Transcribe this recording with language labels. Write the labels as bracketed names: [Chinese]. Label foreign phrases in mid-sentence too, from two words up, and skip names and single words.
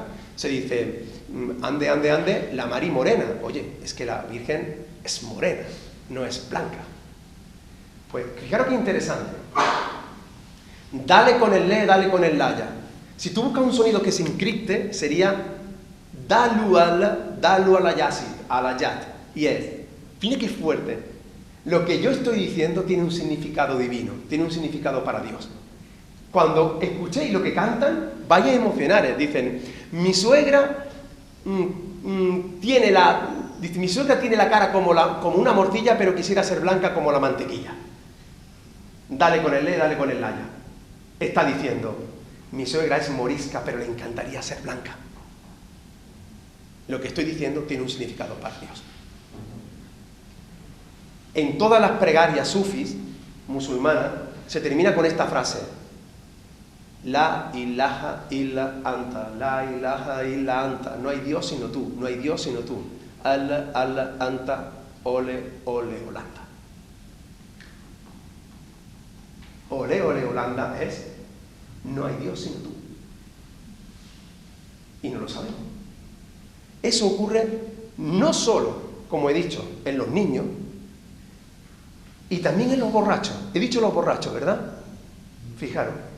[Spanish] Se dice, ande, ande, ande, la Mari morena. Oye, es que la Virgen es morena, no es blanca. Pues fijaros qué interesante. Dale con el le, dale con el laya. Si tú buscas un sonido que se encripte, sería dalu ala yasid, ala yat. Y es, fíjate qué fuerte. Lo que yo estoy diciendo tiene un significado divino, tiene un significado para Dios. Cuando escuchéis lo que cantan, vais a emocionaros. Dicen, mi suegra tiene la cara como una morcilla, pero quisiera ser blanca como la mantequilla. Dale con el le, dale con el la ya. Está diciendo, mi suegra es morisca, pero le encantaría ser blanca. Lo que estoy diciendo tiene un significado para Dios. En todas las plegarias sufis musulmanas se termina con esta frase: [Arabic] لا إله إلا أنت، لا إله إلا أنت. [Spanish] No hay Dios sino tú, no hay Dios sino tú. [Arabic] الله، الله، أنت, [Spanish] ole, ole, Holanda. Ole, ole, Holanda es no hay Dios sino tú. Y no lo sabemos. Eso ocurre no solo, como he dicho, en los niños, y también en los borrachos. He dicho los borrachos, ¿verdad? Fijaros.